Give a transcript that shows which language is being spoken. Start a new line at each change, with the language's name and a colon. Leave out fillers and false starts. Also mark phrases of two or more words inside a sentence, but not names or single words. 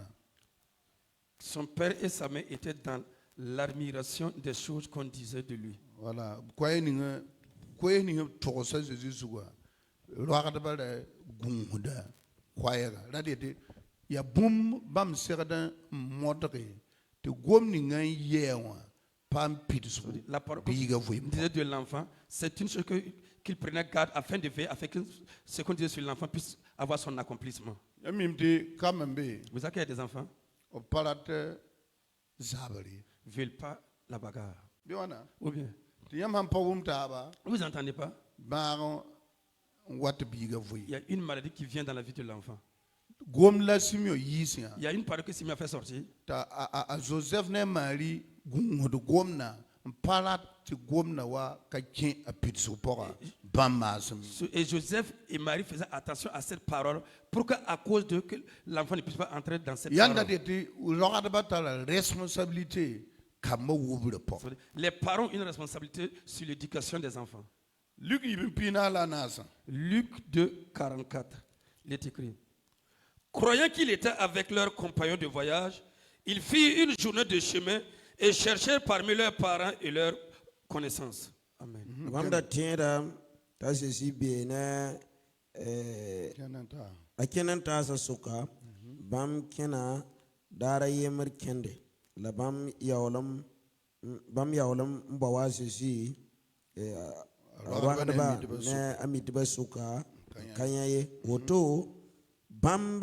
French: Son père et sa mère étaient dans l'admiration des choses qu'on disait de lui. voilà quoi
Mossi: ni tokosa Jésus suwa roagd ba ra gũusda koɛɛga ra dɩ ya bũmb bãmb segd n modge tɩ gom ninga n yɛɛ wã paam pidsg
French: La parole
Mossi: biiga voɩm
French: disait de l'enfant, c'est une chose qu'il prenait garde afin de veiller, afin que ce qu'on disait sur l'enfant puisse avoir son accomplissement.
Mossi: ya mim tɩ kam n be
French: Vous savez qu'il y a des enfants
Mossi: b pa rat zabre
French: ne veulent pas la bagarre.
Mossi: bɩ wãna
French: Ou bien,
Mossi: tɩ yãmb sãn pa wʋm taaba
French: vous n'entendez pas?
Mossi: bãag n wat biiga voɩ
French: Il y a une maladie qui vient dans la vie de l'enfant.
Mossi: gom la simio yiis yã
French: Il y a une parole que Simeon a fait sortir.
Mossi: t'a a Joseph ne Marie gũusd gomna n pa rat tɩ gomna wa ka kẽ a pidsg pʋga bãmb maasem
French: Et Joseph et Marie faisaient attention à cette parole pour qu'à cause de que l'enfant ne puisse pas entrer dans cette
Mossi: yãnda
French: parole.
Mossi: dɩ tɩ roagdbã tara responsabilité kambã wubrã pʋgẽ
French: Les parents ont une responsabilité sur l'éducation des enfants.
Mossi: Luk yib n pɩɩna la a naasã
French: Luc 2, 44. Il est écrit. Croyant qu'il était avec leurs compagnons de voyage, ils firent une journée de chemin et cherchèrent parmi leurs parents et leurs connaissances. Amen.
Mossi: bãmb da tẽeda t'a zezi beene a kẽn n taasa sʋka bãmb kẽna daara yembr kẽnde la bãmb yaoolem n bao a zezi roagdba ne a mitbã sʋka ka yã ye woto bãmb